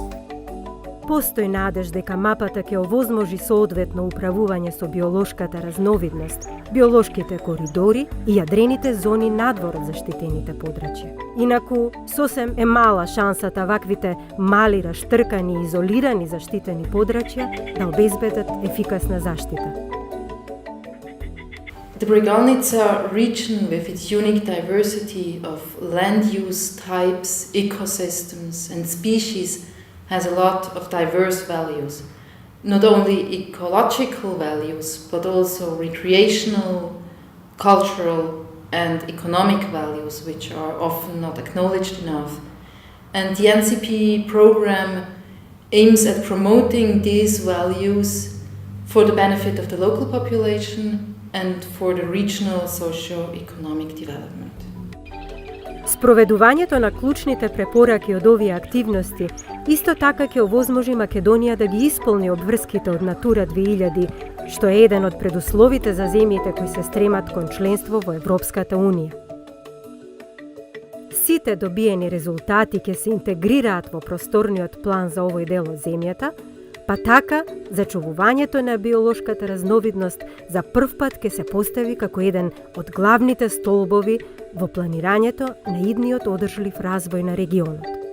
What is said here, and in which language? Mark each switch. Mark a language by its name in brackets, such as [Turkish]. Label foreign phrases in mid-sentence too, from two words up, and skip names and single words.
[Macedonian] Постои надеж дека мапата ќе овозможи соодветно управување со биолошката разновидност, биолошките коридори и јадрените зони надвор од заштитените подрачја. Инаку, сосем е мала шансата ваквите мали, раштркани и изолирани заштитени подрачја да обезбедат ефикасна заштита. [English] The Bregalnica region, with its unique diversity of land use types, ecosystems and species, has a lot of diverse values. Not only ecological values, but also recreational, cultural and economic values, which are often not acknowledged enough. And the NCP program aims at promoting these values for the benefit of the local population and for the regional socio-economic development. [Macedonian] Спроведувањето на клучните препораки од овие активности исто така ќе овозможи Македонија да ги исполни обврските од Натура 2000, што е еден од предусловите за земјите кои се стремат кон членство во Европската Унија. Сите добиени резултати ќе се интегрираат во просторниот план за овој дел од земјата, па така зачувувањето на биолошката разновидност за првпат ќе се постави како еден од главните столбови во планирањето на идниот одржлив развој на регионот.